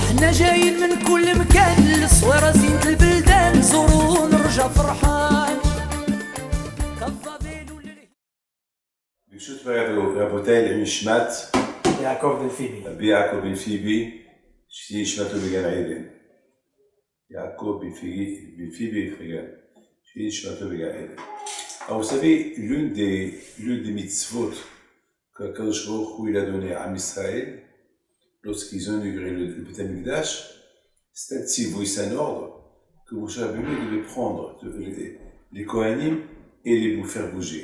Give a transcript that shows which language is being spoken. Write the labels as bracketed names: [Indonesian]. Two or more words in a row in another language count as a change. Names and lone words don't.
[Arabic] حنا جايين من كل مكان للصويرة زينة البلدان زورو ونرجع فرحان. [Hebrew] ברשות רבותיי למשמעת יעקב בן פיבי. רבי יעקב בן פיבי, שתהיה נשמתו בגן עדן. יעקב בן פיבי פריגן, שתהיה נשמתו בגן עדן. [French] Alors vous savez, l'une des mitzvot qu' [Hebrew] הקדוש ברוך הוא [French] il a donné à Israël, lorsqu'ils ont inauguré le [Hebrew] בית המקדש, [French] c'est un tzivui, c'est un ordre que Moshe Rabbeinu devait prendre les Kohanim et les faire bouger.